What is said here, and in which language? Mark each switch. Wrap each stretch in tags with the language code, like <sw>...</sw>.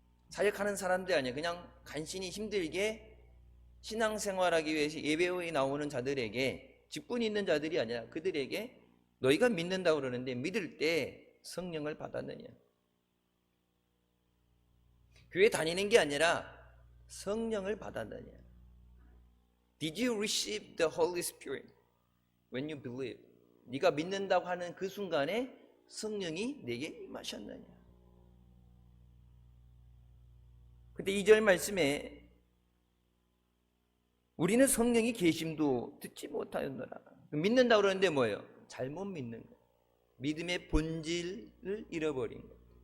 <ko>사역하는 사람들이 아니에요. 그냥 간신히 힘들게 신앙생활하기 위해서 예배에 나오는 자들에게, 직분이 있는 자들이 아니라 그들에게 너희가 믿는다고 그러는데 믿을 때 성령을 받았느냐. 교회 다니는 게 아니라 성령을 받았느냐.</ko> <en>Did you receive the Holy Spirit when you believe?</en> <ko>네가 믿는다고 하는 그 순간에 성령이 내게 임하셨느냐. 근데 2절 말씀에 우리는 성령이 계심도 듣지 못하였노라. 믿는다고 그러는데 뭐예요? 잘못 믿는 거예요. 믿음의 본질을 잃어버린 거예요.</ko>